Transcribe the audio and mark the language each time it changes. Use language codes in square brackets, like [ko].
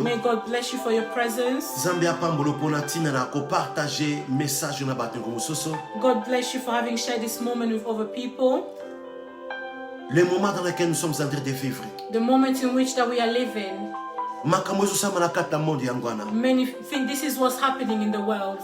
[en] May God bless you for your presence. [ln] Nzambe apambolo pona tina na ko partager message na bato mosusu. [en] God bless you for having shared this moment with other people. [fr] Le moment dans lequel nous sommes en train de vivre. [en] The moment in which that we are living. [ln] Makambo ezosama na kati na monde yango wana. [en] Many think this is what's happening in the world.